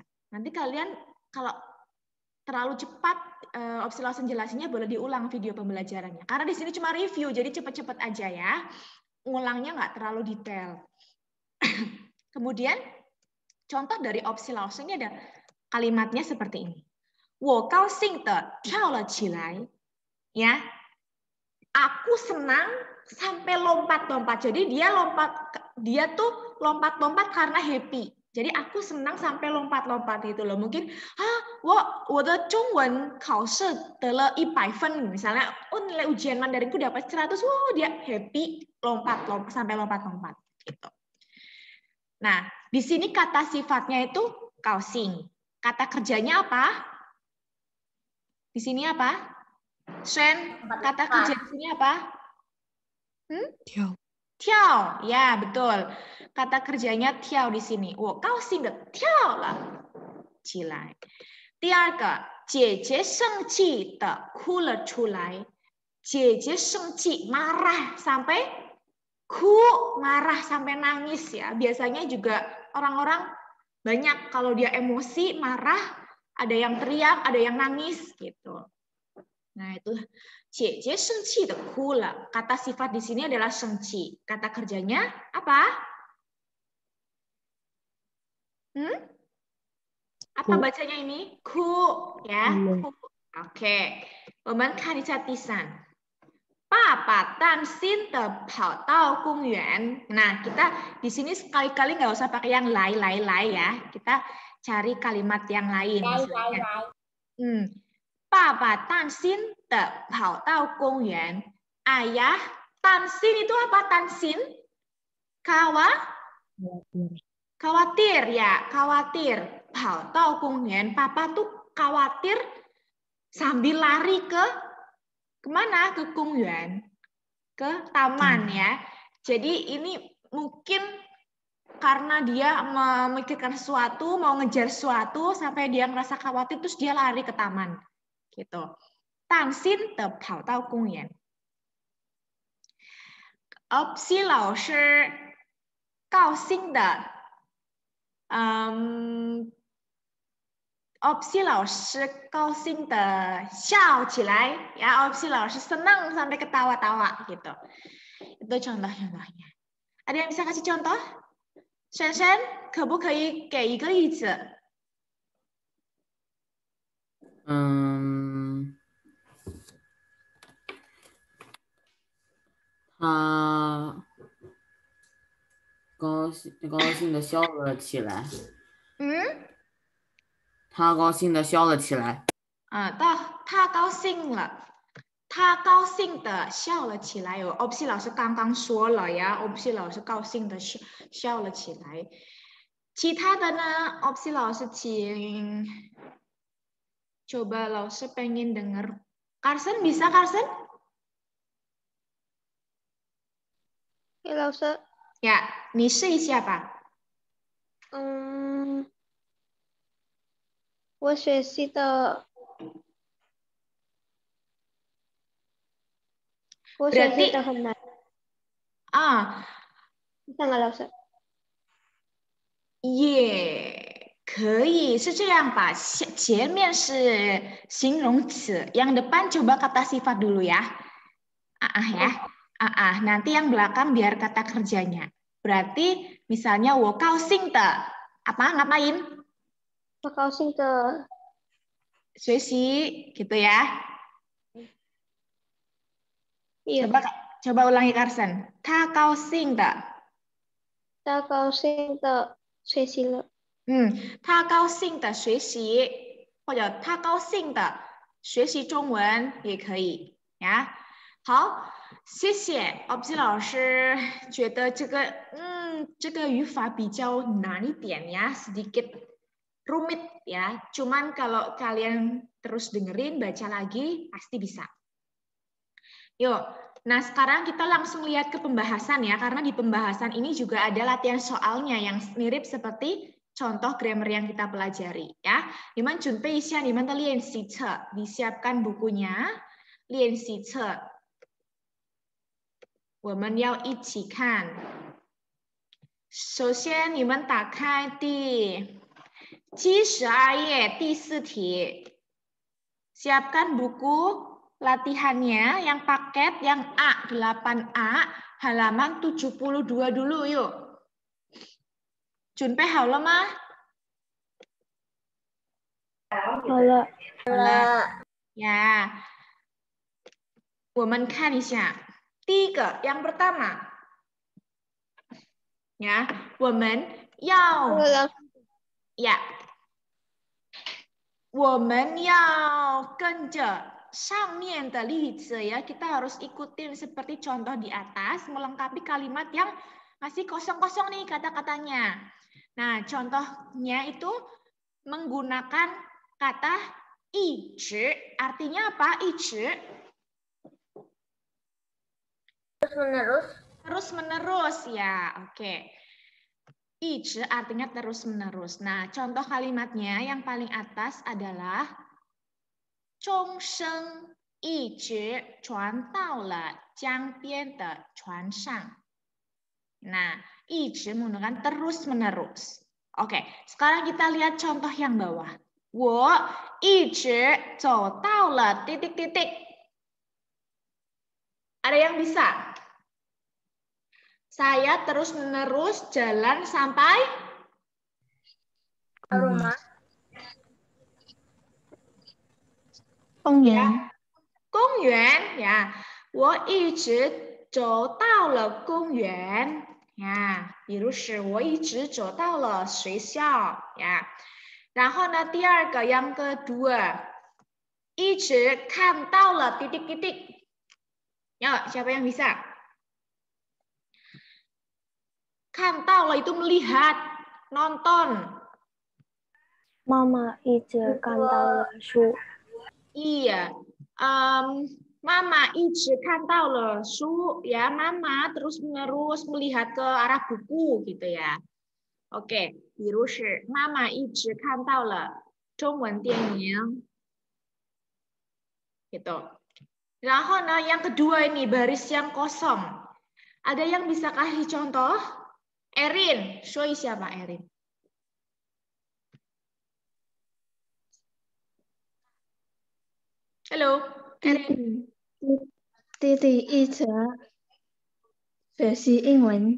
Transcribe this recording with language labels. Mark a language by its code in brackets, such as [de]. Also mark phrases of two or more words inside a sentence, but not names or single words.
[id] Nanti kalian kalau terlalu cepat, opsi langsung jelasinnya boleh diulang video pembelajarannya. Karena di sini cuma review, jadi cepat-cepat aja ya. Ngulangnya nggak terlalu detail. Kemudian, contoh dari opsi langsung ini ada kalimatnya seperti ini. [zh] 我高兴地跳了起来. [id] Ya, aku senang sampai lompat-lompat. Jadi dia tuh lompat-lompat karena happy. Jadi aku senang sampai lompat-lompat gitu loh. Mungkin, [zh] 我的中文考试得了100分. [id] Misalnya, nilai ujian Mandarinku dapat 100. Dia happy lompat-lompat sampai lompat-lompat gitu. Nah, di sini kata sifatnya itu kaoxing. Kata kerjanya apa? Di sini apa? Shen, kata kerja di sini apa? Tiao. Tiao, ya betul. Kata kerjanya tiao di sini. [zh] 我高兴地跳了起来. 第二个，姐姐生气地哭了出来. 姐姐生气, [id] marah sampai ku, marah sampai nangis ya. Biasanya juga orang-orang banyak kalau dia emosi, marah, ada yang teriak, ada yang nangis gitu. Nah, itu [zh] 姐姐生气的哭了. [id] Kata sifat di sini adalah 生气. Kata kerjanya apa? Apa bacanya ini? Ku, ya. Ku. Oke. [zh] 我们看一下第三. 爸爸担心地跑到公园. [id] Nah, kita di sini sekali-kali nggak usah pakai yang lai ya. Kita cari kalimat yang lain. Misalnya. [zh] 爸爸担心地跑到公园. [id] Ayah, tansin itu apa? Tansin? Khawatir ya, khawatir. [zh] 跑到公园. [id] Papa tuh khawatir sambil lari ke kemana? Ke Kongyuan, ke taman ya. Jadi ini mungkin karena dia memikirkan sesuatu, mau ngejar sesuatu sampai dia merasa khawatir, terus dia lari ke taman. Gitu. [zh] 担心地跑到公园. Opsi 老师高兴地 opsi 老师高兴的笑起来, ya opsi 老师 [id] senang sampai ketawa-tawa gitu. Itu contoh-contohnya. Ada yang bisa kasih contoh? [zh] 珊珊可不可以给一个例子？他高兴的笑了起来。他高兴的笑了起来。他高兴了，他高兴的笑了起来。有 opsi 老师刚刚说了呀 ，opsi 老师高兴的笑了起来。其他的呢 ，opsi 老师请coba 老师 [id] pengen dengar. Carson bisa Carson? [zh] Ya 老师。呀，你试一下吧。我学习的很难。上个老师。也可以是这样吧，前面是形容词, [id] yang depan coba kata sifat dulu ya. Ya. Nanti yang belakang biar kata kerjanya. Berarti misalnya [zh] 我高兴的 [id] apa ngapain? [zh] 我高兴的 [id] 学习 gitu ya. Iya. Coba ulangi Carson. [zh] 他高兴的学习了。他高兴的学习，或者他高兴的学习中文也可以呀。好，谢谢 opsi 老师，觉得这个语法比较难一点 [id] ya, sedikit rumit ya. Cuman kalau kalian terus dengerin, baca lagi pasti bisa. Yuk, nah sekarang kita langsung lihat ke pembahasan ya, karena di pembahasan ini juga ada latihan soalnya yang mirip seperti contoh grammar yang kita pelajari ya. [zh] 你们准备一下你们的练习册, [id] disiapkan bukunya, [zh] 练习册。我们要一起看。首先，你们打开第72页第4 题。 [id] Siapkan buku latihannya yang paket yang A 8A halaman 72 dulu yuk. [zh] 准备好了吗？好了。好了。呀，我们看一下。第一个 [id] yang pertama ya [zh] 我们要我们要跟着上面的例子 [id] ya, kita harus ikutin seperti contoh di atas melengkapi kalimat yang masih kosong-kosong nih kata-katanya. Nah, contohnya itu menggunakan kata 一直, artinya apa? 一直 terus menerus ya. Oke. 一直 artinya terus menerus. Nah, contoh kalimatnya yang paling atas adalah [zh] 钟声一直传到了江边的船上. [id] Nah, 一直 menggunakan terus menerus. Oke, sekarang kita lihat contoh yang bawah. [zh] 我一直走到了 titik-titik. [id] Ada yang bisa? Saya terus-menerus jalan sampai rumah. [zh] 公园。公园呀，我一直走到了公园呀，比如是我一直走到了学校呀。然后呢，第二个 [id] yang kedua [zh] 一直看到了 titik-titik. [id] Ya, siapa yang bisa? 看到了 itu melihat, nonton. [zh] 妈妈一直看到了书。 [id] Iya, Mama [zh] 一直看到了书 [id] ya, Mama terus menerus melihat ke arah buku gitu ya. Oke, [zh] 比如是妈妈一直看到了中文电影 gitu. 然后呢, [id] yang kedua ini baris yang kosong. Ada yang bisa kasih contoh? Erin, show siapa Erin? Halo, Erin. [zh] 弟弟一直学习英文。